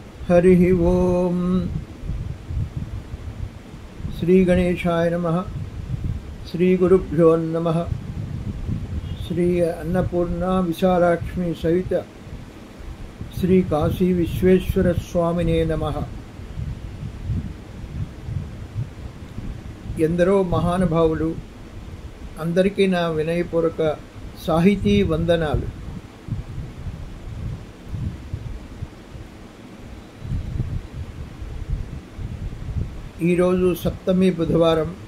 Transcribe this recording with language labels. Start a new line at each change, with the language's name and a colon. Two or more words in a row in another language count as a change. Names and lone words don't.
Sanskrit: हरि ओम श्री गणेशाय नमः। श्री गुरुभ्यो नमः। श्री अन्नपूर्णा विशालाक्ष्मी सहित श्री काशी विश्वेश्वर स्वामिने नमः।
Telugu: ఎందరో మహానుభావులు అందరికీ నా వినయపూర్వక సాహితీ వందనాలు. ఈరోజు సప్తమి బుధవారం.